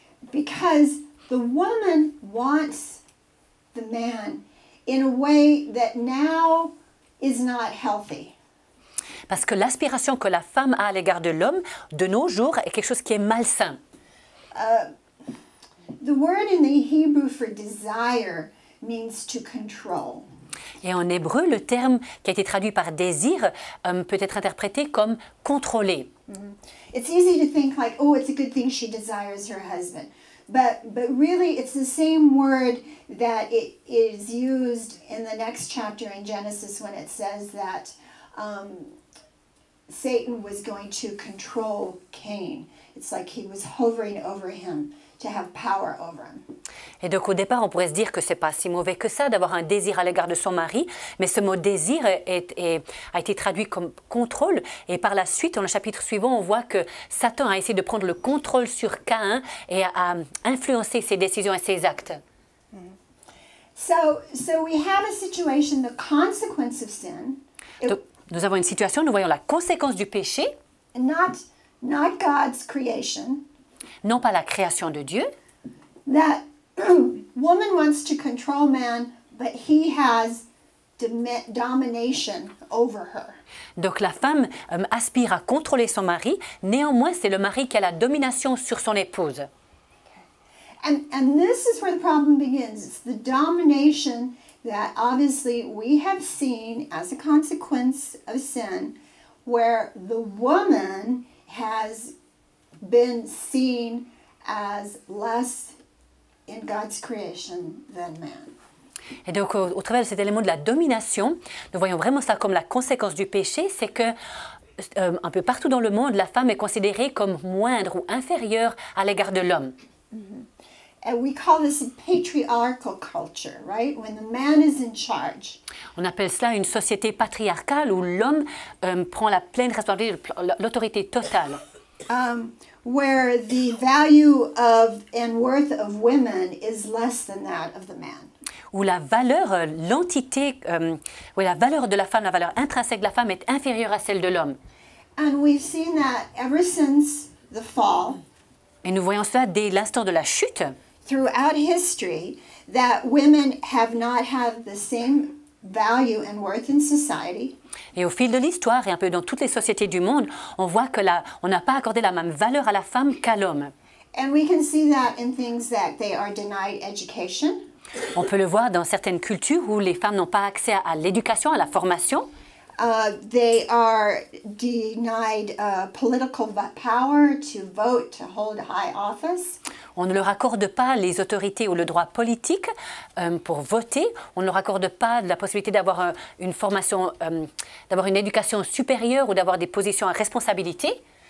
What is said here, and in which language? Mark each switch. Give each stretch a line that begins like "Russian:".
English: Because the woman wants the man in a way that now is not healthy.
French: Parce que l'aspiration que la femme a à l'égard de l'homme, de nos jours, est quelque chose qui est malsain.
English: The word in the Hebrew for desire means to control.
French: Et en hébreu, le terme qui a été traduit par désir peut être interprété comme contrôler.
English: It's easy to think like, oh, it's a good thing she desires her husband. But really, it's the same word that it is used in the next chapter in Genesis when it says that Satan was going to control Cain. It's like he was hovering over him to have power over him.
French: Et donc au départ, on pourrait se dire que c'est pas si mauvais que ça d'avoir un désir à l'égard de son mari, mais ce mot désir a été traduit comme contrôle. Et par la suite, dans le chapitre suivant, on voit que Satan a essayé de prendre le contrôle sur Caïn et a influencé ses décisions et ses actes.
English: So we have a situation, the consequence of sin.
French: Donc, nous avons une situation, nous voyons la conséquence du péché,
English: Not God's creation.
French: non pas la création de Dieu.
English: That woman wants to control man, but he has domination over her.
French: Donc la femme aspire à contrôler son mari, néanmoins c'est le mari qui a la domination sur son épouse.
English: And this is where the problem begins. It's the domination that obviously we have seen as a consequence of sin, where the woman has been seen as less in God's creation than man.
French: Et donc au travers de cet élément de la domination, nous voyons vraiment ça comme la conséquence du péché, c'est que un peu partout dans le monde, la femme est considérée comme moindre ou inférieure à l'égard de l'homme.
English: And we call this a patriarchal culture, right? When the man is in charge.
French: On appelle cela une société patriarcale où l'homme prend la pleine responsabilité, l'autorité totale.
English: Where the value of and worth of women is less than that of the man.
French: Où la valeur, l'entité, la valeur de la femme, la valeur intrinsèque de la femme est inférieure à celle de l'homme.
English: And we've seen that ever since the fall.
French: Et nous voyons cela dès l'instant de la chute.
English: Throughout history, that women have not had the same value and worth in society.
French: Et au fil de l'histoire et un peu dans toutes les sociétés du monde, on voit que on n'a pas accordé la même valeur à la femme qu'à l'homme.
English: And we can see that in things that they are denied education.
French: On peut le voir dans certaines cultures où les femmes n'ont pas accès à l'éducation, à la formation.
English: They are denied political power to vote, to hold high office.
French: On ne leur accorde pas les autorités ou le droit politique pour voter. On ne leur accorde pas la possibilité d'avoir une formation, d'avoir une éducation supérieure ou d'avoir des positions à responsabilité.